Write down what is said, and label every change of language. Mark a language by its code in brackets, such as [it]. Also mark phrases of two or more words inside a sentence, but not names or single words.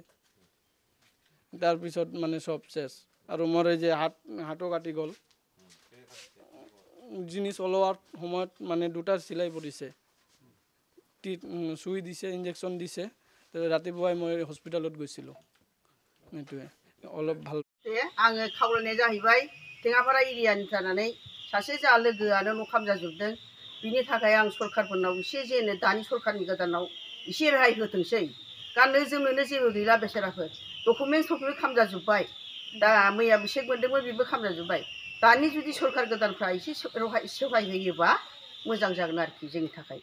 [as] তাৰপিছত মানে চব চেছ আৰু মোৰ এই যে হাতো কাটি গ'ল। জিনিস ওলোৱাৰ সময়ত মানে 2টা চিলাই পৰিছে, চুই দিছে, ইনজেকশ্যন দিছে। ৰাতিপুৱাই মই হস্পিটালত গৈছিলোঁ। এইটোৱে অলপ ভাল। [brx] आङो खावलायनाया जाहैबाय टेङापारा एरियानि जानानै सासे जोंहा लोगोआनो न' खामजाजोबदों। बिनि थाखाय आं सरकारफोरनाव एसे जेनो दानि सरकारनि गोदानाव एसे रेहाय होथोंसै। गाननो जोमनोनो जेबो गैला बेसाराफोर, डकुमेन्टसफोरखौबो खामजाजोब्बाय। दा मैया बिसोर मोनदोंमोन बेबो खामजाजोब्बाय। दानि जुदि सरकार गोदानफ्रा एसे सहाय होयोबा मोजां जागोन आरोखि जोंनि थाखाय।